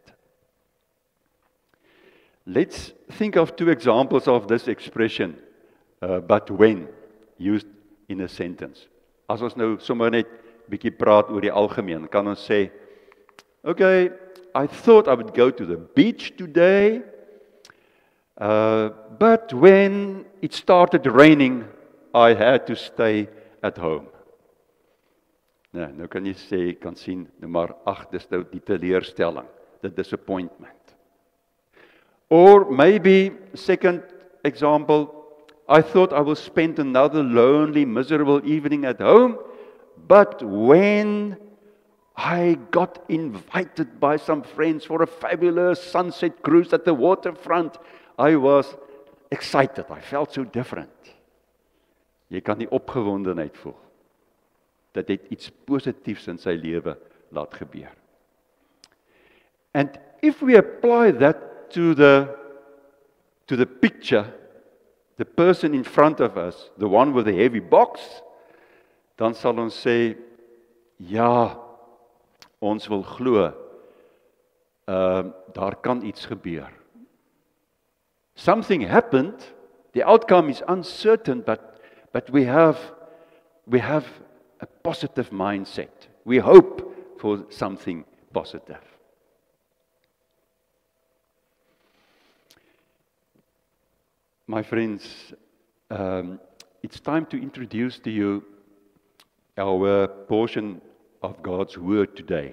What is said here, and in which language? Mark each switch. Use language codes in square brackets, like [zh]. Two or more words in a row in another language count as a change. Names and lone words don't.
[en] Let's think of two examples of this expression, but when, used in a sentence. [af] As ons nou sommer net bietjie praat oor die algemeen, kan ons sê, [en] okay, I thought I would go to the beach today, but when it started raining, I had to stay at home. [af] Nou kan jy sê, kan sien, maar dis nou die teleurstelling, [en] the disappointment. Or maybe, second example, I thought I will spend another lonely, miserable evening at home, but when I got invited by some friends for a fabulous sunset cruise at the waterfront, I was excited. I felt so different. [af] Jy kan die opgewondenheid voel. Dat het iets positiefs in sy lewe laat gebeur. [en] And if we apply that to the picture, the person in front of us, the one with the heavy box, [af] dan sal ons sê, ja, ons wil glo, daar kan iets gebeur. [en] Something happened, the outcome is uncertain, but we have a positive mindset. We hope for something positive. My friends, it's time to introduce to you our portion of God's Word today.